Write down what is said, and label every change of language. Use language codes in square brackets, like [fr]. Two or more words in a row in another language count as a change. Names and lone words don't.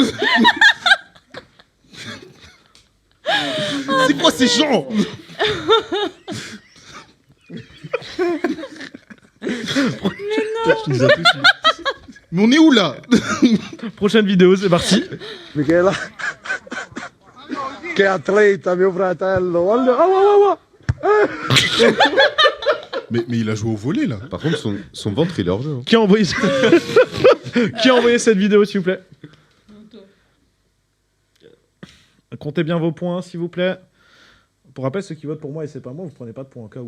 [fr] C'est quoi ces gens? Tu nous as tous eu. Mais on est où là? Prochaine vidéo, c'est parti. Michela. [it] Che atleta, mio fratello. Guarda. [fr] Mais il a joué au volet là. Par contre, son ventre, il est hors jeu. hein. Qui a envoyé Qui a envoyé cette vidéo, s'il vous plaît? Comptez bien vos points, s'il vous plaît. Pour rappel, ceux qui votent pour moi et c'est pas moi, vous prenez pas de points, au cas où.